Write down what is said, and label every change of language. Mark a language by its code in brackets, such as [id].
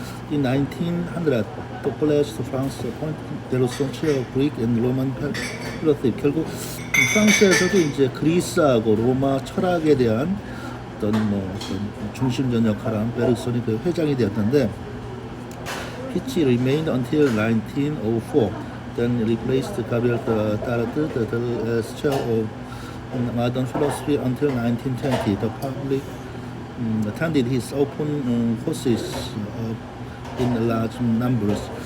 [en] In 1900, the Collège de France appointed Bergson chair of Greek and Roman philosophy. [ko] 결국 프랑스에서도 이제 그리스하고 로마 철학에 대한 어떤 중심전 역할을 한 베르그손이 그 회장이 되었는데, [en] which remained until 1904. Then replaced Gabriel Tarde as chair of modern philosophy until 1920. The public attended his open courses in large numbers.